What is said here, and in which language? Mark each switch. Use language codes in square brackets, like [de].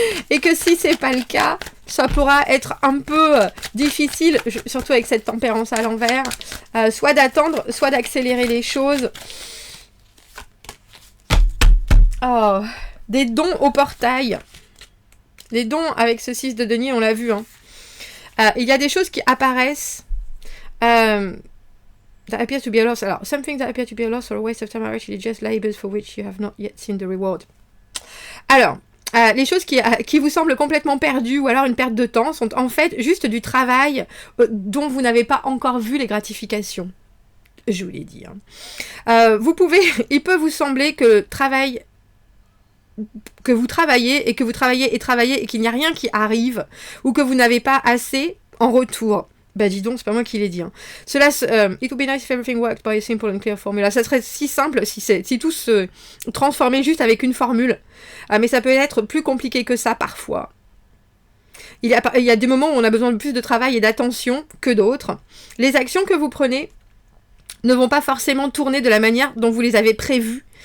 [fr] Et que si c'est pas le cas, ça pourra être un peu difficile, surtout avec cette tempérance à l'envers, soit d'attendre, soit d'accélérer les choses. Oh, des dons au portail. Les dons avec ce 6 de denier, on l'a vu. Hein. Il y a des choses qui apparaissent... [en] that appear to be a loss. Alors, something that appear to be a loss or a waste of time are actually just labors for which you have not yet seen the reward. [fr] Alors, les choses qui vous semblent complètement perdues ou alors une perte de temps sont en fait juste du travail dont vous n'avez pas encore vu les gratifications. Je vous l'ai dit. Hein. Il peut vous sembler que vous travaillez et qu'il n'y a rien qui arrive ou que vous n'avez pas assez en retour. Bah dis donc, c'est pas moi qui l'ai dit. Hein. [en] Cela, it would be nice if everything worked by a simple and clear formula. [fr] Ça serait si simple si tout se transformait juste avec une formule. Mais ça peut être plus compliqué que ça parfois. Il y a des moments où on a besoin de plus de travail et d'attention que d'autres. Les actions que vous prenez ne vont pas forcément tourner de la manière dont vous les avez prévues.